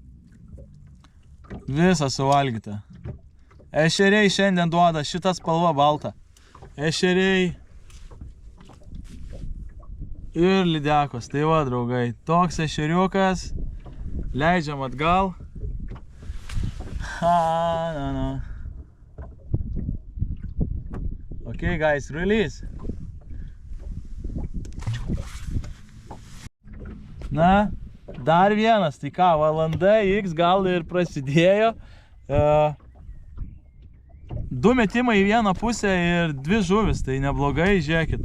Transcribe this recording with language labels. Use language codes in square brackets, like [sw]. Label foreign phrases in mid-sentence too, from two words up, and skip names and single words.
[lt] Visa suvalgyta. Ešeriai šiandien duoda šitą spalvą baltą. Ešeriai ir lydekos. Tai va, draugai, toks ešeriukas. Leidžiam atgal. [en] Okay, guys, release. [lt] Na, dar vienas, tai ką, valanda X gal ir prasidėjo. 2 metimai į vieną pusę ir 2 žuvis, tai neblogai, žiūrėkit.